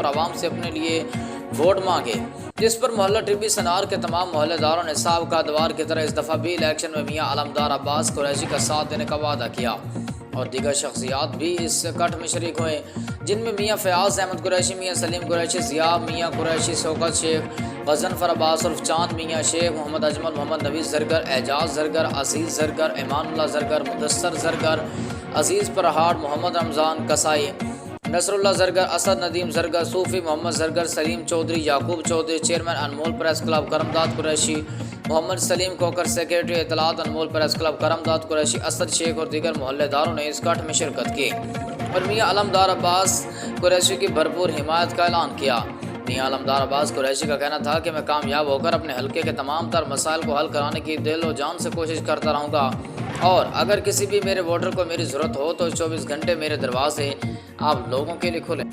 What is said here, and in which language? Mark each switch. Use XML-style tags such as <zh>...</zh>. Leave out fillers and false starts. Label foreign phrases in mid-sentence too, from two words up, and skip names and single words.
<ur>عوام سے اپنے لیے ووٹ مانگے، جس پر محلہ ٹبی سنار کے تمام محلے داروں نے سابقہ ادوار کی طرح اس دفعہ بھی الیکشن میں میاں علمدار عباس قریشی کا ساتھ دینے کا وعدہ کیا، اور دیگر شخصیات بھی اس کٹ میں شریک ہوئے، جن میں میاں فیاض احمد قریشی، میاں سلیم قریشی، ضیاء میاں قریشی، شوکت شیخ، غضنفر عباس عرف چاند میاں، شیخ محمد اجمل، محمد نویز زرگر، اعجاز زرگر، عزیز زرگر، ایمان اللہ زرگر، مدثر زرگر، عزیز پرہاڑ، محمد رمضان کسائی، نصر اللہ زرگر، اسد ندیم زرگر، صوفی محمد زرگر، سلیم چودھری، یعقوب چودھری، چیئرمین انمول پریس کلب کرمداد قریشی، محمد سلیم کوکر، سیکریٹری اطلاعات انمول پریس کلب کرمداد قریشی، اسد شیخ اور دیگر محلے داروں نے اس کٹ میں شرکت کی اور میاں علمدار عباس قریشی کی بھرپور حمایت کا اعلان کیا۔ میاں علمدار عباس قریشی کا کہنا تھا کہ میں کامیاب ہو کر اپنے حلقے کے تمام تر مسائل کو حل کرانے کی دل و جان سے کوشش کرتا رہوں گا، اور اگر کسی بھی میرے ووٹر کو میری ضرورت ہو تو 24 گھنٹے میرے دروازے آپ لوگوں کے لیے کھلے۔</ur>